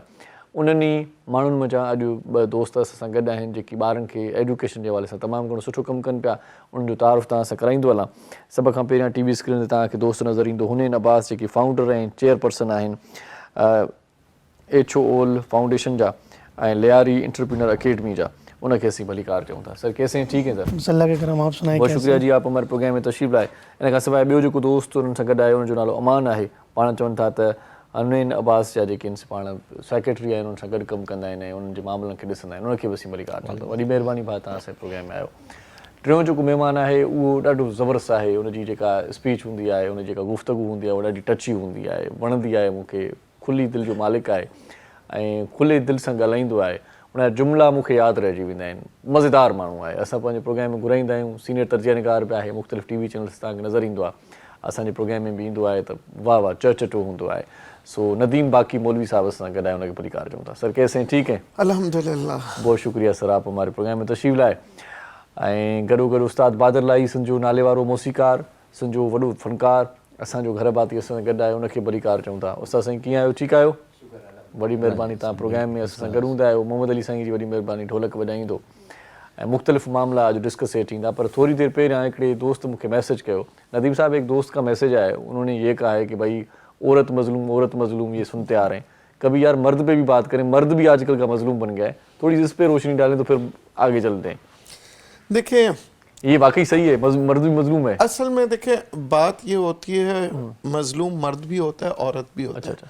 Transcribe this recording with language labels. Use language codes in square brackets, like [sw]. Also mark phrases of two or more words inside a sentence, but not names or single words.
[sd] उन्हनि माण्हुनि मंझां अॼु 2 दोस्त असां गॾु आहिनि जेकी ॿारनि खे एजुकेशन जे हवाले सां तमामु घणो सुठो कमु कनि पिया। उन्हनि जो तारुफ़ तव्हां सां कराईंदो हलां। सभ खां पहिरियां TV स्क्रीन ते तव्हांखे दोस्त नज़र ईंदो हुनैन अब्बास, जेकी फाउंडर ऐं चेयरपर्सन आहिनि HOL फाउंडेशन जा ऐं लियारी एंटरप्रेन्योर अकेडमी जा। उनखे असीं भलीकार चऊं था। [ur] سر کیسے ہیں؟ ٹھیک ہے سر, اللہ کے کرم، آپ سنائیں. بہت شکریہ جی، آپ ہمارے پروگرام میں تشریف لائے. [sd] इन खां सवाइ ॿियो जेको दोस्त उन्हनि सां गॾु आहे उनजो नालो अमान आहे। पाण चवनि था त हुनैन अब्बास जा जेके पाण सेक्रेटरी आहिनि उन्हनि सां गॾु कमु कंदा आहिनि ऐं उन्हनि जे मामलनि खे ॾिसंदा आहिनि। उनखे बि असीं भलीकार चऊं था। वॾी महिरबानी भाउ, तव्हां असांजे प्रोग्राम में आयो। टियों जेको महिमान आहे उहो ॾाढो ज़बरदस्त आहे। उनजी जेका स्पीच हूंदी आहे, उनजी जेका गुफ़्तगू हूंदी आहे, उहा ॾाढी टची हूंदी आहे, वणंदी आहे मूंखे। खुली दिलि जो मालिक आहे ऐं खुले दिलि सां ॻाल्हाईंदो आहे। उनजा जुमिला मूंखे यादि रहिजी वेंदा आहिनि। मज़ेदार माण्हू आहे। असां पंहिंजे प्रोग्राम में घुराईंदा आहियूं। सीनियर तर्जनिगार बि आहे, मुख़्तलिफ़ TV चैनल्स तव्हांखे नज़र ईंदो आहे। असांजे प्रोग्राम में बि ईंदो आहे त वाह वाह चर्चटो हूंदो आहे। सो नदीम बाकी मौलवी साहब सां गॾु आहे, उनखे भलीकार चऊं था। [ur] سر کیسے ہیں؟ ٹھیک ہے, الحمدللہ. بہت شکریہ سر، آپ ہمارے پروگرام میں تشریف لائے. [sd] ऐं गॾोगॾु उस्ताद बादर लाई, संजो नाले वारो मौसीकार, संजो वॾो फ़नकार, असांजो घर भाती असां सां गॾु आहे, उनखे भलीकार चऊं था। उस्ताद साईं कीअं आहियो? ठीकु आहियो? वॾी महिरबानी, तव्हां प्रोग्राम में असां सां गॾु हूंदा आहियो। मोहम्मद अली साईं जी वॾी महिरबानी, ढोलक वॼाईंदो ऐं मुख़्तलिफ़ मामला अॼु डिस्कस हे थींदा। पर थोड़ी देर पहिरियां हिकिड़े दोस्त मूंखे मैसेज कयो। [ur] ندیم صاحب، ایک دوست کا میسج آیا ہے، انہوں نے یہ کہا ہے کہ بھائی عورت مظلوم یہ سنتے آ رہے ہیں، کبھی یار مرد پہ بھی بات کریں، مرد بھی آج کل کا مظلوم بن گیا ہے، تھوڑی اس پہ روشنی ڈالیں تو پھر آگے چلتے ہیں. دیکھیے, یہ واقعی صحیح ہے، مرد بھی مظلوم ہے? اصل میں دیکھیے بات یہ ہوتی ہے، مظلوم مرد بھی ہوتا ہے، عورت بھی ہوتا ہے.